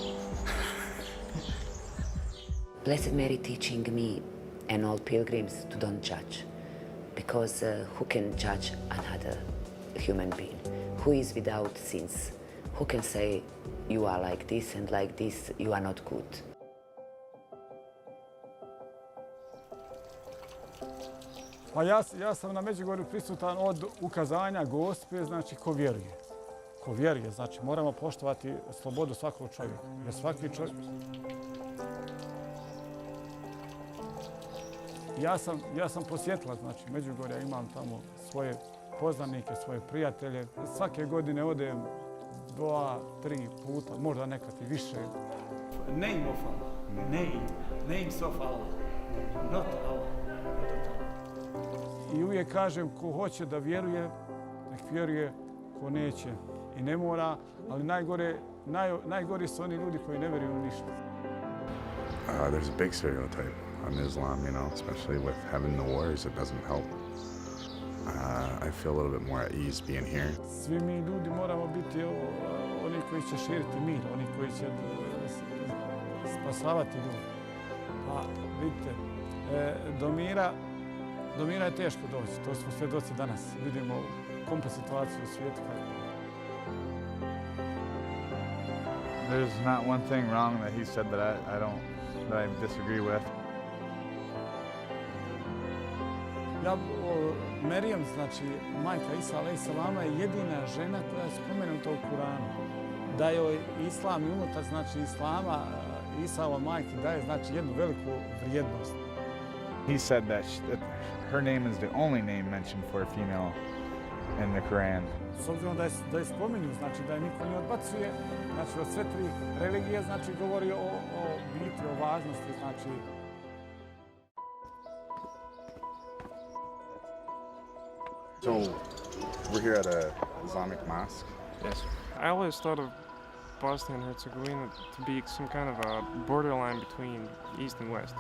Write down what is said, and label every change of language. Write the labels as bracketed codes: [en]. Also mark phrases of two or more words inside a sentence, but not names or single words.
[en] Blessed Mary teaching me and all pilgrims to don't judge, because who can judge another human being who is without sins? Who can say you are like this and like this, you are not good? [bs] Pa ja sam na Medjugorju prisutan od ukazanja Gospe, znači ko vjeruje. Ko vjeruje, znači moramo poštovati slobodu svakog čovjeka. Jer svaki čovjek... Ja sam posjetila, znači Medjugorja, imam tamo svoje poznanike, svoje prijatelje. Svake godine odem 2, 3 puta, možda nekad i više. [en] Name of Allah, names of Allah, not Allah. [bs] I uvijek kažem, ko hoće da vjeruje, nek vjeruje, ko neće i ne mora, ali najgori su oni ljudi koji ne vjeruju u ništa. [en] There's a big stereotype on Islam, you know, especially with having the wars, it doesn't help. I feel a little bit more at ease being here. [bs] Svi mi ljudi moramo biti oni koji će širiti mir, oni koji će spasavati ljude. Pa vidite, do mira je teško doći, to smo svjedoci danas. Vidimo komplet situaciju u svijetu. [en] There's not one thing wrong that he said that I disagree with. [bs] Merjam, znači majka Isa a.s. je jedina žena koja je spomenuta u Kuranu. Da joj islam i unutar znači islama Isaova majki daje znači jednu veliku vrijednost. [en] He said that her name is the only name mentioned for a female in the Quran. [bs] S obzirom da je spominju, znači da je niko ne odbacuje, znači od sve 3 religije, znači govori o biti, o važnosti, znači. [en] So, we're here at an Islamic mosque? Yes. I always thought of Bosnia and Herzegovina to be some kind of a borderline between East and West.